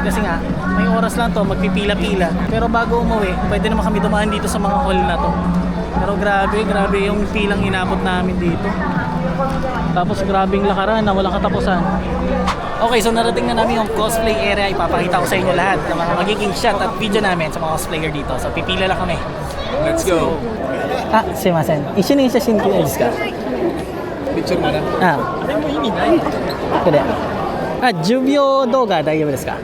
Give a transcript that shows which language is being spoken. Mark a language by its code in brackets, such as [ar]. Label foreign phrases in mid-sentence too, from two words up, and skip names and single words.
[tl] Kasi nga, may oras lang to, magpipila-pila. Pero bago umuwi, pwede naman kami dumaan dito sa mga hall na to. Pero grabe yung pilang inabot namin dito. Tapos grabing lakaran na walang katapusan. [en] Okay, so [tl] narating na namin yung [en] cosplay area. [tl] Ipapakita ko sa inyo lahat ng mga magiging shot at video namin sa mga cosplayer dito. So pipila lang kami. Let's go. [ja] すいません。一緒に写真撮りですか。 [tl] picture mo na. [ja] あこれ10秒動画大丈夫ですか？